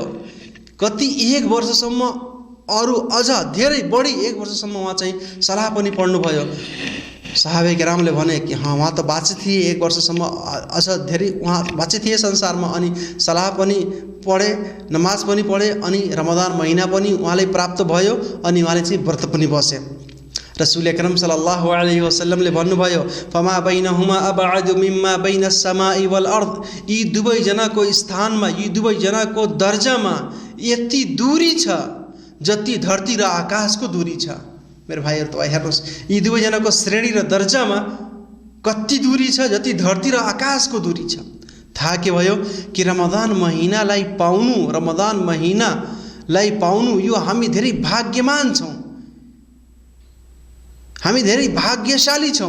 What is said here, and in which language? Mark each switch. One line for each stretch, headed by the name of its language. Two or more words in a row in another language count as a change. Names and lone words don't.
Nepali: कति 1 वर्षसम्म, अरू अझ धेरै बढी 1 वर्षसम्म उहाँ चाहिँ सलाह पनि पढ्नुभयो। साहबे करामले भने कि उहाँ त बाँचे थिए 1 वर्षसम्म, अझ धेरै उहाँ बाँचे थिए संसारमा अनि सलाह पनि पढे, नमाज पनि पढे अनि रमजान महिना पनि उहाँलाई प्राप्त भयो अनि उहाँले चाहिँ व्रत पनि बसे।
Arabic: رسول أكرم صلى الله عليه وسلم भन्नुभयो فما بينهما أبعد مما بين السماء والأرض,
Nepali: यी दुवैजनाको स्थानमा, यी दुवैजनाको दर्जामा यति दूरी छ जति धरती र आकाशको दूरी छ। मेरो भाइहरू तपाईँ हेर्नुहोस्, यी दुवैजनाको श्रेणी र दर्जामा कति दूरी छ जति धरती र आकाशको दूरी छ। थाहा के भयो कि रमजान महिनालाई पाउनु यो हामी धेरै भाग्यमान छौँ, हामी धेरै भाग्यशाली छौँ।